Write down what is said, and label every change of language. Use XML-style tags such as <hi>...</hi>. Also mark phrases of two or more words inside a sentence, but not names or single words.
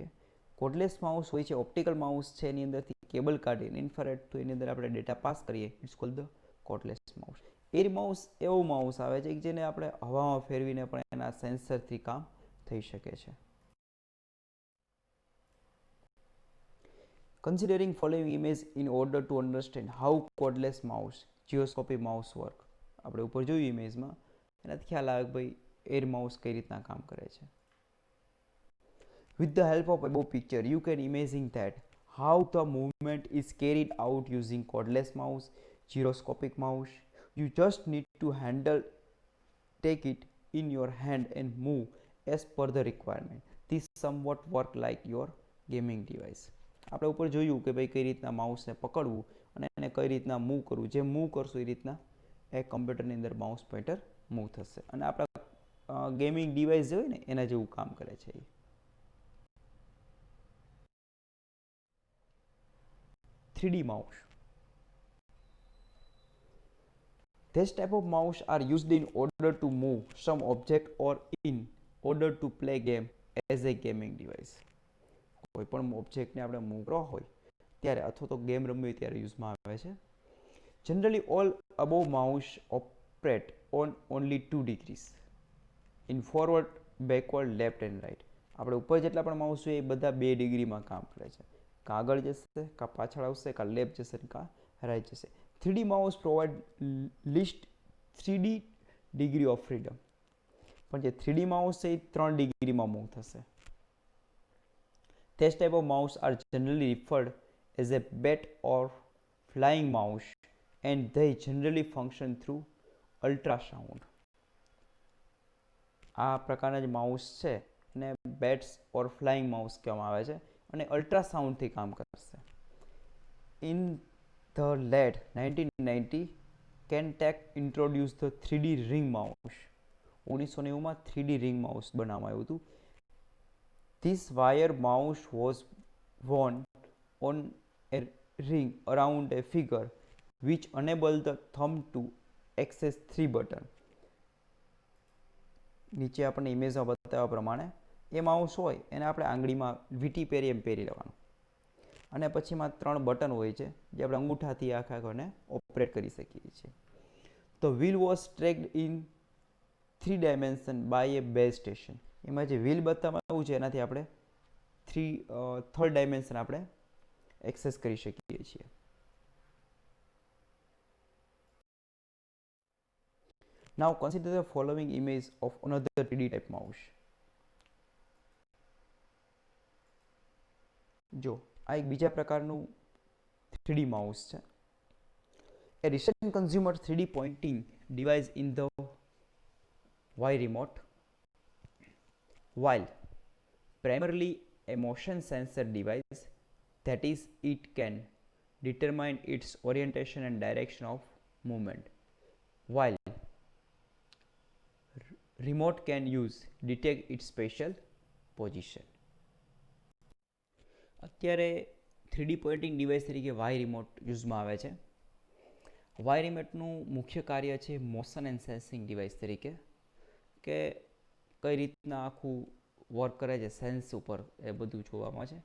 <en>cordless mouse</en> <gu>હોય છે</gu> <en>optical mouse</en> <gu>છે, એની અંદરથી કેબલ કાઢીને ઇન્ફ્રારેડ તો એની અંદર આપણે ડેટા પાસ કરીએ,</gu> <en>It's called the cordless mouse. air mouse</en> <gu>એવો માઉસ આવે છે જેને આપણે હવામાં ફેરવીને પણ એના સેન્સરથી કામ થઈ શકે છે.</gu> <en>Considering following image in order to understand how cordless mouse, gyroscopic mouse work.</en> <gu>આપણે ઉપર જોયું ઇમેજમાં એનાથી ખ્યાલ આવે કે ભાઈ</gu> <en>air mouse</en> <gu>કઈ રીતના કામ કરે છે.</gu> <en>With the help of above picture, you can imagine that how the movement is carried out using cordless mouse, gyroscopic mouse. You just need to take it in your hand and move as per the requirement. This somewhat work like your gaming device.</en> <gu>આપણે ઉપર જોયું કે ભાઈ કઈ રીતના માઉસને પકડવું અને એને કઈ રીતના મૂવ કરવું. જે મૂવ કરશું એ રીતના એ કમ્પ્યુટરની અંદર</gu> <en>mouse pointer</en> <gu>મૂવ થશે અને આપણા</gu> <en>gaming device</en> <gu>જે હોય ને એના જેવું કામ કરે છે એ.</gu> <en>3D mouse. This type of mouse are used in order to move some object or in order to play game as a gaming device.</en> <gu>કોઈ પણ ઓબ્જેક્ટને આપણે મૂવ કરવા હોય ત્યારે અથવા તો ગેમ રમવી ત્યારે યુઝમાં આવે છે.</gu> <en>Generally all above mouse operate on only 2 degrees in forward, backward, left and right.</en> <gu>આપણે ઉપર જેટલા પણ માઉસ છે એ બધા 2 ડિગ્રીમાં કામ કરે છે. કાં આગળ જશે, કાં પાછળ આવશે, કાં લેફ્ટ જશે, કાં રાઈટ જશે.</gu> <en>3D mouse provide least 3D degree of freedom.</en> <gu>પણ જે</gu> <en>3D mouse</en> <gu>છે એ 3 ડિગ્રીમાં મૂવ થશે.</gu> <en>This type of mouse are generally referred as a bat or flying mouse and they generally function through ultrasound.</en> <gu>આ પ્રકારના જે માઉસ છે એને</gu> <en>bats or flying mouse</en> <gu>કહેવામાં આવે છે અને અલ્ટ્રાસાઉન્ડથી કામ કરશે.</gu> <en>in the late 1990 Kentek introduced the 3D ring mouse.</en> <gu>1990માં</gu> <en>3D ring mouse</en> <gu>બનાવવામાં આવ્યું હતું.</gu> <en>This wire mouse was worn on a ring around a figure which enabled the thumb to access 3 button.</en> <gu>નીચે આપણને ઇમેજમાં બતાવ્યા પ્રમાણે એ માઉસ હોય એને આપણે આંગળીમાં વીંટી પહેરી એમ પહેરી લેવાનું અને પછીમાં 3 બટન હોય છે જે આપણે અંગૂઠાથી આખાને ઓપરેટ કરી શકીએ છીએ.</gu> <en>The wheel was tracked in 3 dimension by a base station.</en> <gu>એમાં જે વ્હીલ બતાવવામાં આવ્યું છે એનાથી આપણે</gu> <en>third dimension</en> <gu>આપણે એક્સેસ કરી શકીએ છીએ.</gu> <en>Now consider the following image of another 3D type mouse.</en> <gu>જો આ એક બીજા પ્રકારનું</gu> <en>3D mouse</en> <gu>છે.</gu> <en>A recent consumer 3D pointing device in the Y remote. While primarily a motion sensor device, that is, it can determine its orientation and direction of movement. While remote can detect its spatial position.</en> <gu>અત્યારે</gu> <en>3D pointing device</en> <gu>તરીકે વાય રિમોટ યુઝમાં આવે છે. વાય રિમોટનું મુખ્ય કાર્ય છે</gu> <en>motion and sensing device</en> <gu>તરીકે કે કઈ રીતના આખું વર્ક કરે છે સેન્સ ઉપર એ બધું જોવામાં છે.</gu>